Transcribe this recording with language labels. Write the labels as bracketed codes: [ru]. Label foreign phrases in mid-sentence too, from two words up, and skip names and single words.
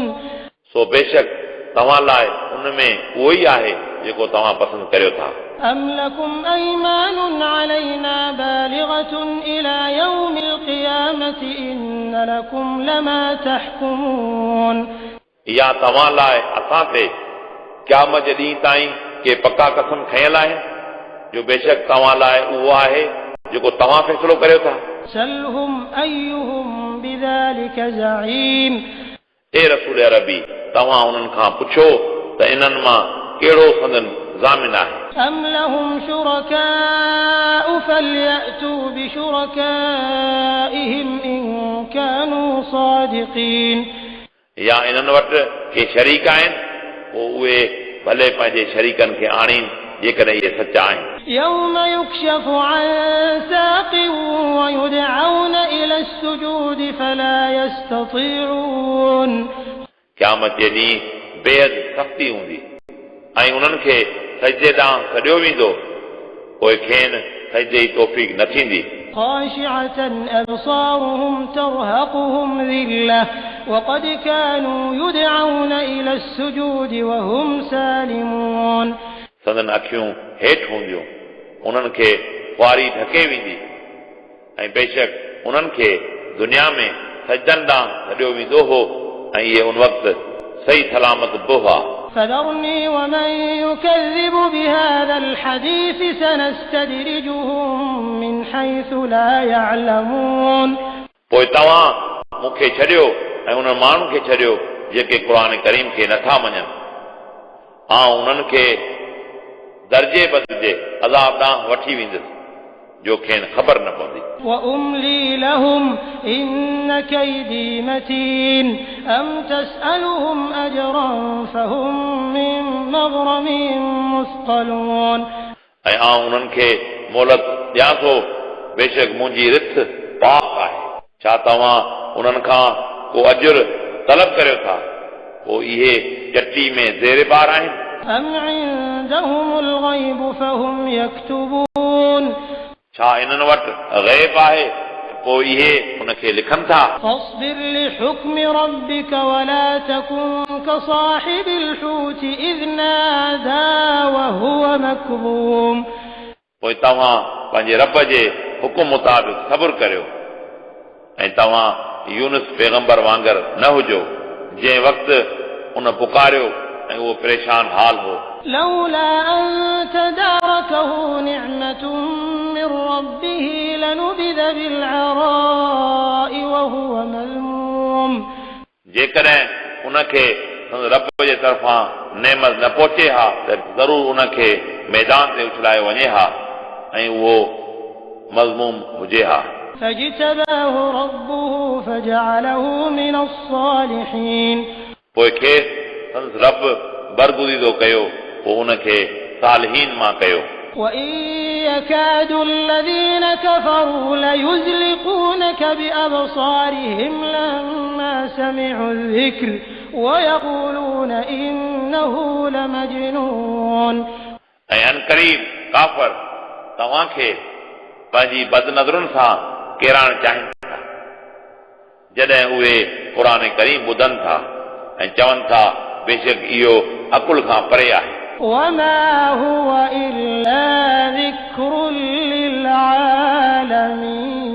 [sd] सो बेशक तव्हां लाइ उन में उहो ई आहे जेको तव्हां पसंदि करियो था। [ar] أم لكم أيمان علينا بالغة إلى يوم القيامة إن لكم لما تحكمون [sd] या तव्हां लाइ असां ते क़यामत जे ॾींहं ताईं के पका कसम खयल आहिनि जो बेशक तव्हां लाइ उहो आहे जेको तव्हां फ़ैसिलो करियो था। [ar] سلهم أيهم بذلك زعيم [sd] ए रसूल अरबी तव्हां उन्हनि खां पुछो त इन्हनि मां कहिड़ो संदन ज़ामिन आहे। [ar] أم لهم شركاء فليأتوا بشركائهم إن كانوا صادقين [sd] या इन्हनि वटि के शरीक आहिनि पोइ उहे भले पंहिंजे शरीकनि खे आणीनि जेकॾहिं इहे सचा आहिनि। [ar] يوم يكشف عن ساق ويدعون إلى السجود فلا يستطيعون [sd] क़यामत जे ॾींहुं बेहद सख़्ती हूंदी ऐं उन्हनि खे सजदे ॾांहुं सॾियो वेंदो पोइ खेनि सजदे जी तौफ़ीक़ न थींदी। [ar] خاشعة أبصارهم ترهقهم ذلة وقد كانوا يدعون إلى السجود وهم سالمون [sd] संदन अखियूं हेठि हूंदियूं उन्हनि खे ख़ुआरी ढके वेंदी ऐं बेशक उन्हनि खे दुनिया में सजदनि ॾांहुं सॾियो वेंदो हो ऐं इहे उन वक़्तु सही सलामत बि हुआ। [ar] فذرني ومن يكذب بهذا الحديث سنستدرجهم من حيث لا يعلمون [sd] पोइ तव्हां मूंखे छॾियो ऐं उन माण्हुनि खे छॾियो जेके क़ुर करीम खे नथा मञनि ऐं उन्हनि खे दर्जे बदिजे अज़ाब ॾांहुं वठी वेंदुसि जो खेनि ख़बर न पवंदी। [ar] وأملي لهم إن كيدي متين أم تسألهم أجرا فهم من مغرم مثقلون [sd] ऐं आउं उन्हनि खे मोहलत ॾियां थो बेशक मुंहिंजी रिथ पाक आहे। छा तव्हां उन्हनि खां को अजुर तलब करियो था पोइ इहे चटी में ज़ेरे बार आहिनि। [ar] أم عندهم الغيب فهم يكتبون [sd] छा इन्हनि वटि ग़ैब आहे पोइ इहे उनखे लिखनि था [ar] فاصبر لحكم ربك ولا تكن كصاحب الحوت إذ نادى وهو مكظوم [sd] पोइ तव्हां पंहिंजे रब जे हुकुम मुताबिक़ सब्र करियो ऐं तव्हां यूनुस पैगंबर वांगुरु न हुजो जंहिं वक़्तु उन पुकारियो ऐं उहो परेशान हाल हो [ar] لولا أن تداركه نعمة من ربه لنبذ بالعراء وهو مذموم [sd] जेकॾहिं उनखे रब जे तरफ़ां नेमत न पहुचे हा त ज़रूर उनखे मैदान ते उछलायो वञे हा ऐं उहो मज़मूम हुजे हा [ar] فاجتباه ربه فجعله من الصالحين [sd] पोइ खेसि संदसि रब बरगुज़ीदो कयो पोइ उनखे सालिहीन मां कयो [ar] وإن يكاد الذين كفروا ليزلقونك بأبصارهم لما سمعوا الذكر ويقولون إنه لمجنون [sd] ऐं अनक़रीब काफ़र तव्हांखे पंहिंजी बदनज़रुनि सां किराइण चाहिनि था जॾहिं उहे क़ुर करीम ॿुधनि था ऐं चवनि था बेशक इहो अकुल खां परे आहे [ar] وما هو إلا ذكر للعالمين